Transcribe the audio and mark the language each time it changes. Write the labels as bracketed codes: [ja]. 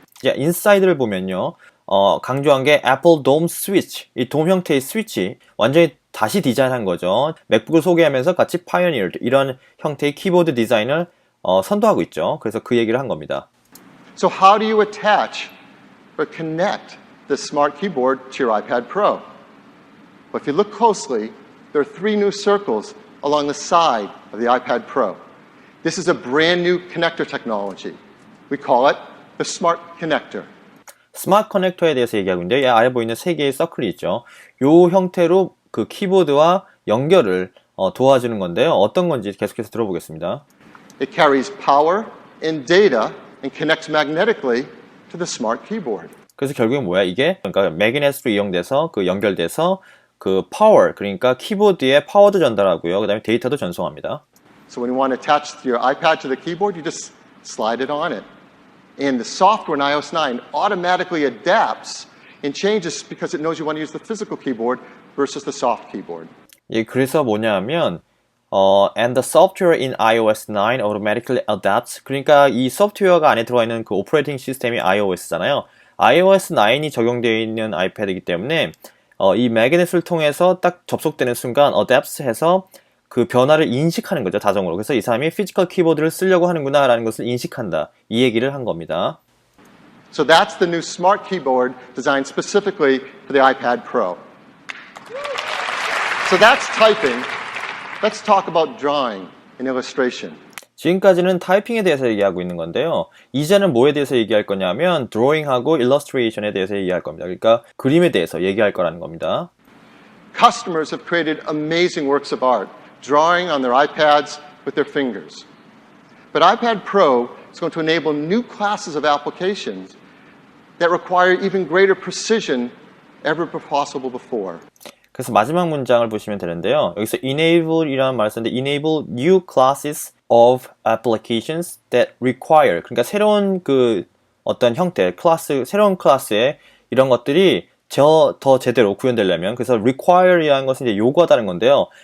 [ko] 자, 인사이드를 보면요. 강조한 게 애플 돔 스위치, 이 돔 형태의 스위치 완전히 다시 디자인한 거죠. 맥북을 소개하면서 같이 pioneered 이런 형태의 키보드 디자인을 선도하고 있죠. 그래서 그 얘기를 한 겁니다. [en] So how do you attach or connect this smart keyboard to your iPad Pro? Well, if you look closely, there are 3 new circles along the side of the iPad Pro. This is a brand new connector technology. We call it the Smart Connector. [ko] 스마트 커넥터에 대해서 얘기하고 있는데 이 아래 보이는 3개의 서클이 있죠. 요 형태로 그 키보드와 연결을 도와주는 건데요. 어떤 건지 계속해서 들어보겠습니다. [en] It carries power and data and connects magnetically to the smart keyboard. [ko] 그래서 결국엔 뭐야 이게? 그러니까 매그넷으로 이용돼서 그 연결돼서 그 파워, 그러니까 키보드에 파워도 전달하고요. 그다음에 데이터도 전송합니다. [en] So when you want to attach your iPad to the keyboard, you just slide it on it. And the software in iOS 9 automatically adapts and changes because it knows you want to use the physical keyboard versus the soft keyboard. [ko] 예, 그래서 뭐냐면 [en] and the software in iOS 9 automatically adapts. [ko] 그러니까 이 소프트웨어가 안에 들어가 있는 그 오퍼레이팅 시스템이 iOS잖아요. iOS 9이 적용되어 있는 아이패드이기 때문에 이 매그넷을 통해서 딱 접속되는 순간 adapts 해서 그 변화를 인식하는 거죠, 자동으로. 그래서 이 사람이 피지컬 키보드를 쓰려고 하는구나 라는 것을 인식한다. 이 얘기를 한 겁니다. [en] So that's the new smart keyboard designed specifically for the iPad Pro. So that's typing. Let's talk about drawing and illustration. [ko] 지금까지는 타이핑에 대해서 얘기하고 있는 건데요. 이제는 뭐에 대해서 얘기할 거냐면 드로잉하고 일러스트레이션에 대해서 얘기할 겁니다. 그러니까 그림에 대해서 얘기할 거라는 겁니다. [en] Customers have created amazing works of art, drawing on their iPads with their fingers. But iPad Pro is going to enable new classes of applications that require even greater precision ever possible before. [ko] 그래서 마지막 문장을 보시면 되는데요. 여기서 enable이라는 말을 썼는데 [en] enable new classes of applications that require, [ko] 그러니까 새로운 그 어떤 형태, 클래스, 새로운 클래스의 이런 것들이 더 제대로 구현되려면, 그래서 require이라는 것은 이제 요구하다는 건데요.